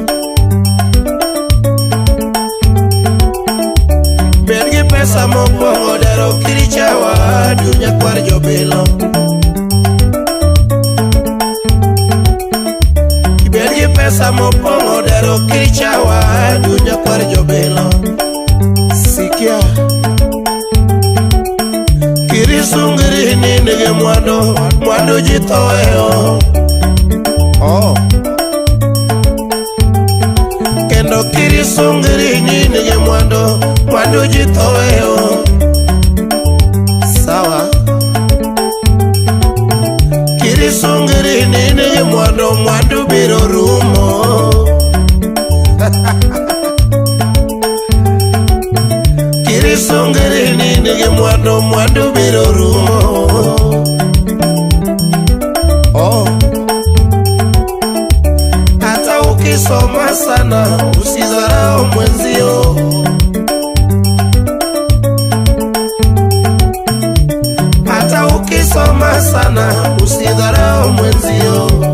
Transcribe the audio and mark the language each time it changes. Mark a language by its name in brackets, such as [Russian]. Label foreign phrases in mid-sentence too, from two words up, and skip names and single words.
[Luo (Kenya and Tanzania)] Bedgi pesa mokwongo dero, kiricha wadu nyakwar jobelo. Bedgi pesa mokwongo dero, kiricha wadu nyakwar jobelo. Sikia kirisungri nige mwando jitoweo. Kendo kirisungri nige mwando jitoweo. Sawa. Kirisungri nige mwando biro rumo. Kirisungri nige mwando biro rumo. [Swahili] Hata ukisoma sana usidharau mwenzio. Hata ukisoma sana usidharau mwenzio.